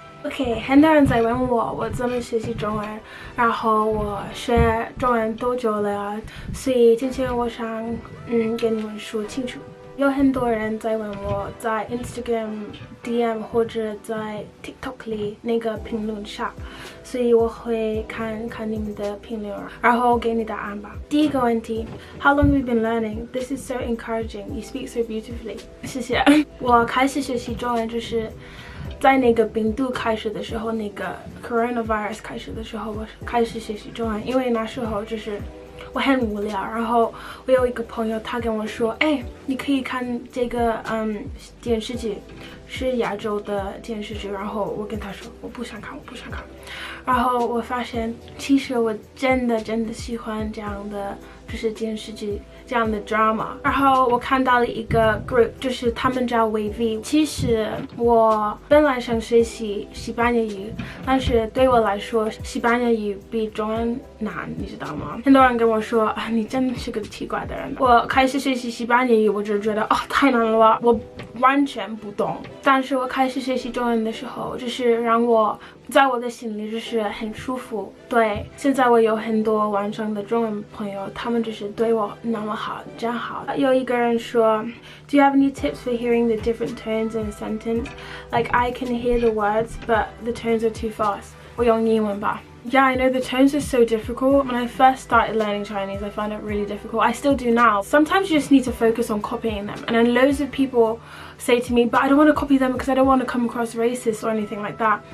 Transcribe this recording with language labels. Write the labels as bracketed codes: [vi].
[zh] OK， 很多人在问我怎么学习中文，然后我学中文多久了，所以今天我想跟你们说清楚。有很多人在问我在 Instagram DM 或者在 TikTok 里那个评论下，所以我会看你们的评论，然后给你答案吧。第一个问题 [en] ，How long have you been learning? This is so encouraging. You speak so beautifully. [zh] 谢谢。我开始学习中文就是在那个病毒开始的时候，那个 coronavirus 开始的时候，我开始学习中文，因为那时候就是我很无聊，然后我有一个朋友，他跟我说，哎，你可以看这个电视剧，是亚洲的电视剧，然后我跟他说我不想看，然后我发现其实我真的喜欢这样的就是电视剧这样的 drama， 然后我看到了一个 group， 就是他们叫 WeV。其实我本来想学习西班牙语，但是对我来说西班牙语比中文难，你知道吗？很多人跟我说啊，你真的是个奇怪的人。我开始学习西班牙语，我就觉得哦太难了吧，我完全不懂。但是我开始学习中文的时候，就是让我在我的心里就是很舒服。对，现在我有很多网上的中文朋友，他们就是对我那么好，真好。有一个人说 [en] ，Do you have any tips for hearing the different tones in a sentence? Like I can hear the words, but the tones are too fast. [zh] 我用英文吧。 [en] Yeah, I know the tones are so difficult. When I first started learning Chinese, I found it really difficult. I still do now. Sometimes you just need to focus on copying them. And then loads of people say to me, but I don't want to copy them because I don't want to come across racist or anything like that.